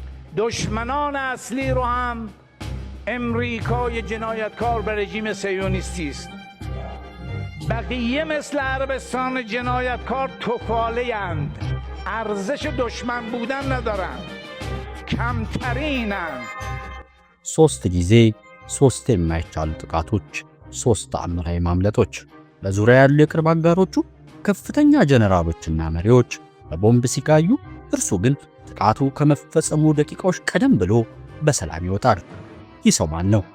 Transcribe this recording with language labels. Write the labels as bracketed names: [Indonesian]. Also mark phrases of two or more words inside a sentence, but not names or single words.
[Persian] دشمنان اصلی رو هم امریکای جنایتکار به رژیم صهیونیستی است. بقیه مثل عربستان جنایتکار توفاله اند، ارزش دشمن بودن ندارند، کمترینند. [Amharic] ሶስት ጊዜ ሶስት የማይቻሉ ጥቃቶች፣ ሶስት ተአምራዊ ማምለጦች። በዙሪያ ያሉ የቅርብ አጋሮቹ ከፍተኛ ጀነራሎችና መሪዎች በቦምብ ሲጋዩ፣ እርሱ ግን ጥቃቱ ከመፈጸሙ ደቂቃዎች ቀደም ብሎ በሰላም ይወጣል። ይህ ሰው ማን ነው?